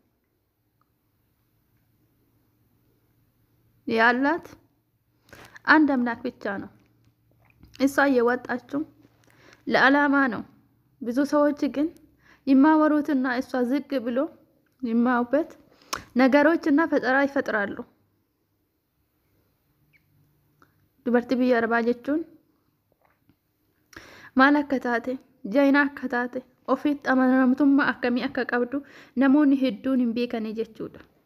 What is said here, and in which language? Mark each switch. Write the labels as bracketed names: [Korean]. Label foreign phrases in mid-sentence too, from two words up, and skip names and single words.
[Amharic] ያላት አንድ አምላክ ብቻ ነው። እሷ የወጣችው ለዓላማ ነው። ብዙ ሰዎች ግን ይማወሩትና እሷ ዝቅ ብሎ ይማውበት ነገሮችና ፈጠራ ይፈጥራሉ። [Oromo] dubartii biyya arabaa jechuun maal akka taate jayina akka taate ofiitti amanamtummaa akkamii akka qabdu namoonni hedduun hin beekanii jechuudha.